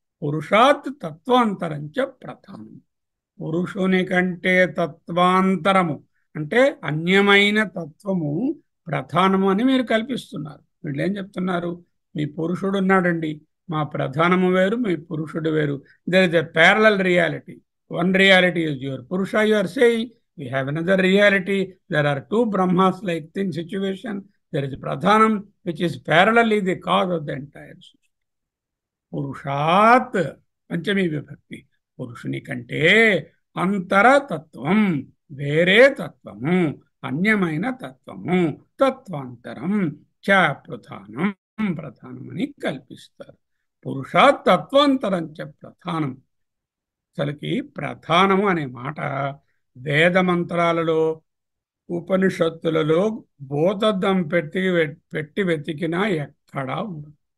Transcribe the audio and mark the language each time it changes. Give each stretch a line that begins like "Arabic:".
Telugu: పురుషాత్ తత్వాంతరంచ ప్రధానం. పురుషుని కంటే తత్వాంతరము అంటే అన్యమైన తత్వము ప్రధానము అని మీరు కల్పిస్తున్నారు. వీళ్ళు ఏం చెప్తున్నారు? మీ పురుషుడు ఉన్నాడండి, మా ప్రధానము వేరు, మీ పురుషుడు వేరు.
English: There is a parallel reality. One reality is your purusha, you are saying we have another reality. There are two brahmas like in situation. There is pradhanam which is parallelly the cause of the entire system.
Telugu: పురుషాత్ Panchami విభక్తి. పురుషుని కంటే అంతరతత్వం, వేరే తత్వము, అన్యమైన తత్వము, తత్వాంతరం చ ప్రధానం, ప్రధానం అని కల్పిస్తారు. పురుషాత్ తత్వాంతరం చ ప్రధానం. అసలుకి ప్రధానము అనే మాట వేదమంత్రాలలో, ఉపనిషత్తులలో భూతద్దం పెట్టి వెతికినా ఎక్కడా ఉండదు.